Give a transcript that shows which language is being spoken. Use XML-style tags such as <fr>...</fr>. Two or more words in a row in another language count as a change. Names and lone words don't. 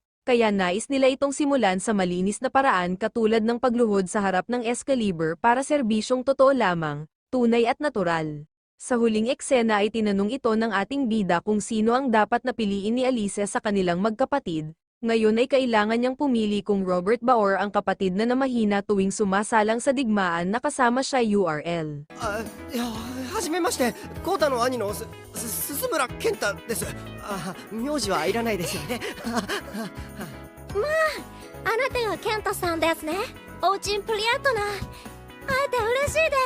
<tl>Kaya nais nila itong simulan sa malinis na paraan katulad ng pagluhod sa harap ng Excalibur para serbisyong totoo lamang, tunay at natural. Sa huling eksena ay tinanong ito ng ating bida kung sino ang dapat na piliin ni Alisa sa kanilang magkapatid. Ngayon ay kailangan niyang pumili kung Robert ba or ang kapatid na namahina tuwing sumasalang sa digmaan na kasama siya URL.</tl> <ja>はじめまして、コウタの兄の鈴村健太です。名字はいらないですよね。あなたがケントさんですね。おうちんプリアットな。会えて嬉しいです。</ja>